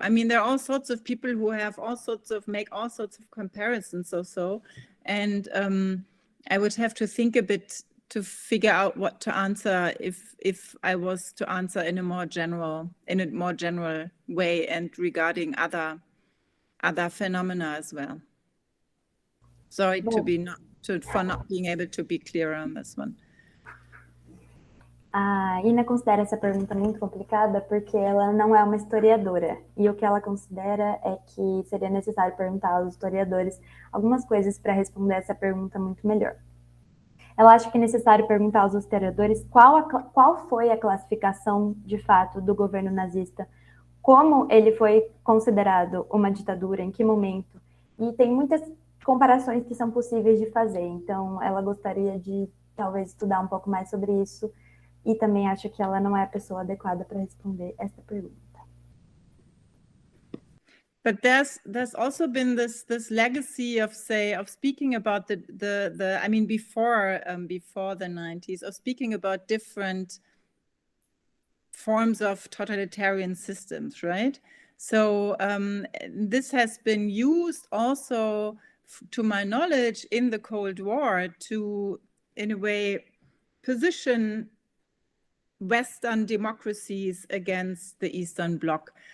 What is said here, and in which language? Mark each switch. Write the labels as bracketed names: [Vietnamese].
[English] I mean, there are all sorts of people who have make all sorts of comparisons also, and I would have to think a bit to figure out what to answer if I was to answer in a more general way, and regarding other phenomena as well. Sorry for not being able to be clearer on this one. [Portuguese] A Ina considera essa pergunta muito complicada porque ela não é uma historiadora, e o que ela considera é que seria necessário perguntar aos historiadores algumas coisas para responder essa pergunta muito melhor. Ela acha que é necessário perguntar aos historiadores qual foi a classificação de fato do governo nazista, como ele foi considerado uma ditadura, em que momento, e tem muitas comparações que são possíveis de fazer, então ela gostaria de talvez estudar um pouco mais sobre isso, e também acha que ela não é a pessoa adequada para responder essa pergunta. [English] But there's also been this legacy of speaking about the I mean before the 90s, of speaking about different forms of totalitarian systems, right? So this has been used also, to my knowledge, in the Cold War to, in a way, position Western democracies against the Eastern Bloc.